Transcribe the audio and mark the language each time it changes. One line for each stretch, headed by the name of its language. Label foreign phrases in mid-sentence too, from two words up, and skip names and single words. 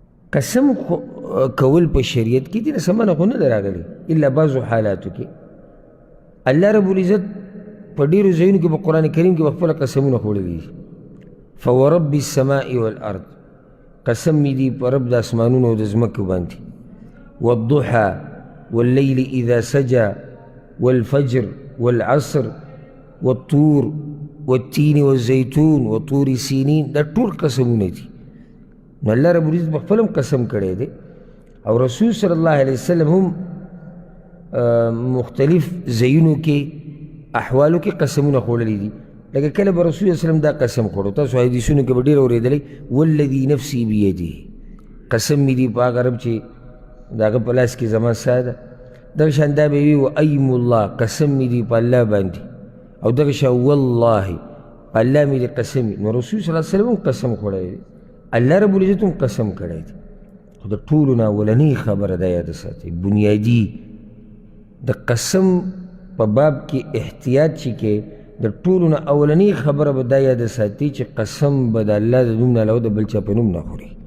Pashto: قسم کول په شریعت کې دې سمنه خو نه ده راغلې الا بعضو حالاتو کې
Arabic: الله رب العزت
Pashto: په ډېرو ځایونو کې په قرآن کریم کې به خپله قسمونه خوړلي دي
Arabic: فورب السماء والارض
Pashto: قسم مې دي په رب د اسمانونو او د ځمکو باندې
Arabic: والضحى والليل اذا سجى والفجر والعصر والطور والتين والزيتون وطور سينين
Pashto: دا ټول قسمونه دي نو
Arabic: الله رب العزت
Pashto: په خپل هم قسم کړی دی او رسول
Arabic: صلی الله علیه وسلم
Pashto: هم مختلف ځایونو کې احوالو کې قسمونه خوړلي دي لکه کله به رسول وسلم دا قسم خوړو تاسو حدیثونو کې به ډېر اورېدلی
Arabic: والذي نفسي بيده
Pashto: قسم مې دي په هغه رب چې د هغه په لاس کې زما ساه ده دغه شان دا به وي
Arabic: وایم الله
Pashto: قسم مې دي په الله باندې او دغه شان والله په الله مې دي قسم نو رسول
Arabic: صلی الله علیه وسلم
Pashto: هم قسم خوړی دی
Arabic: الله رب العزت
Pashto: هم قسم کړی دی خو د ټولو نه اولنۍ خبره دا یاده ساتئ بنیادي د قسم په باب کې احتیاط چې کې د ټولو نه اولنۍ خبره به دا یاده ساتئ چې قسم به د الله د نوم نه علاوه د بل چا په نوم نه خوري